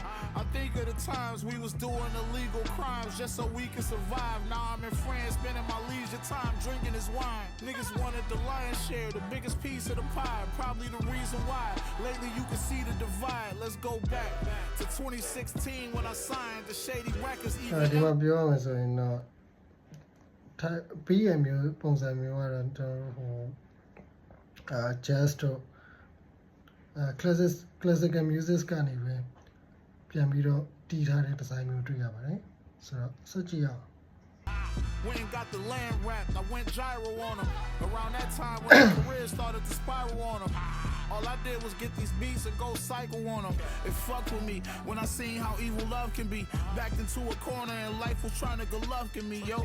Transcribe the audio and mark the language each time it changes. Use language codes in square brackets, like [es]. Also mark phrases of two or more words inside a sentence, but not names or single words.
[en] I think of the times we was doing illegal crimes just so we could survive. Now I'm in France spending my leisure time drinking this wine. Niggas wanted the lion's share, the biggest piece of the pie. Probably the reason why lately you can see the divide. Let's go back to 2016 when I signed the Shady Records. [my] ဒီမှာပြောရမယ်ဆိုရင်တော့PM မျိုးပုံစံမျိုးကတော့ကျွန်တော်ဟိုjazz တို့ [en] classical music [my] ကနေပဲပြန်ပြီးတော့တည်ထားတဲ့ design မျိုးတွေ့ရပါတယ်ဆိုတော့ဆက်ကြည့်ရအောင် [en] Went and got the land wrapped, I went gyro on them. Around that time when my career started to spiral on them. All I did was get these beats and go cycle on them. It fucked with me when I seen how evil love can be. Backed into a corner and life was trying to Golovkin me, yo.